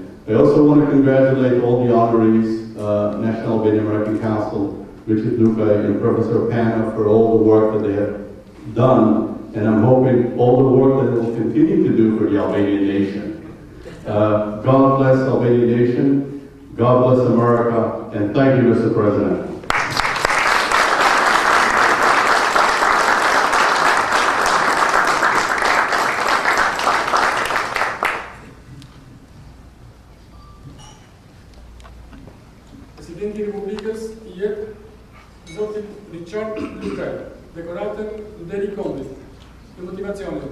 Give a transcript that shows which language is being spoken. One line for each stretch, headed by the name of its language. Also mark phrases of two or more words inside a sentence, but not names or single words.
English: I also want to congratulate all the honorees, National Albanian American Council, Richard Lukaj, and Professor Pano for all the work that they have done, and I'm hoping all the work that they will continue to do for the Albanian nation. God bless the Albanian nation, God bless America, and thank you, Mr. President.
Albanian: Presidenti Republikes I jep zotit Richard Lukaj, dekoratën Nderi Kombit, për motivacionin.